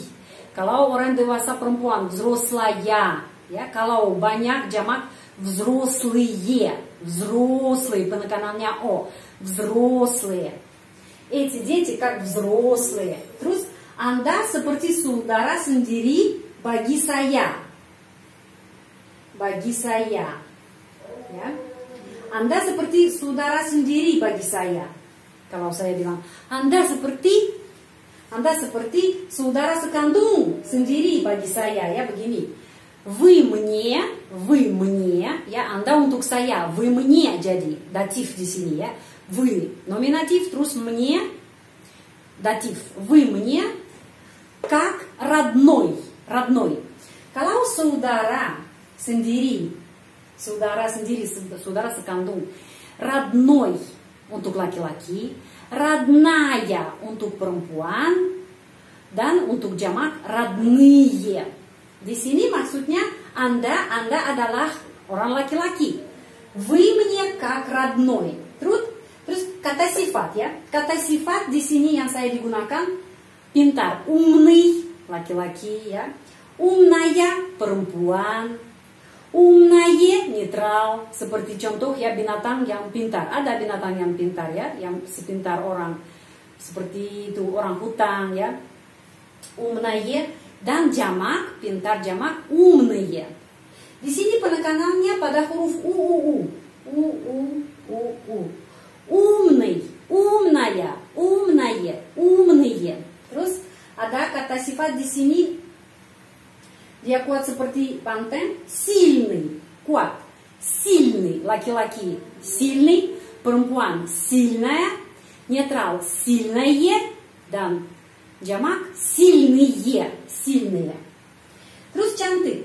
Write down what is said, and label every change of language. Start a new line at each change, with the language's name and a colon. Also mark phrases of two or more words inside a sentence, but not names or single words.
Indonesian: Kalau orang dewasa perempuan взрослая, ya. Kalau banyak jamak
Russian: взрослые, взрослые
Indonesian: penekanannya o, взрослые.
Russian: Эти дети как взрослые.
Indonesian: Terus Anda seperti saudara sendiri bagi saya. Bagi saya. Ya. Anda seperti saudara sendiri bagi saya. Kalau saya bilang, Anda seperti saudara sekandung sendiri bagi saya ya begini.
Russian: Вы мне,
Indonesian: ya Anda untuk saya,
Russian: вы мне
Indonesian: jadi datif di sini ya. Вы nominatif terus мне datif.
Russian: Вы мне как родной.
Indonesian: Kalau saudara sendiri, saudara sekandung. Родной untuk laki-laki, родная untuk perempuan, dan untuk jamak родные. Di sini maksudnya Anda adalah orang laki-laki.
Russian: Вы мне как родной.
Indonesian: Terus kata sifat ya. Kata sifat di sini yang saya digunakan pintar, умный laki-laki ya. Умная perempuan. Умное netral, seperti contoh ya binatang yang pintar. Ada binatang yang pintar ya, yang sepintar orang. Seperti itu orang hutan ya. Умное dan jamak, pintar jamak умные. Di sini penekanannya pada huruf u.
Russian: Умный, умная, умные.
Indonesian: Terus ada kata sifat di sini. Dia kuat seperti banteng, сильный, kuat, сильный, laki-laki, сильный, perempuan, сильная, netral, сильное, dan jamak, сильные. Terus cantik.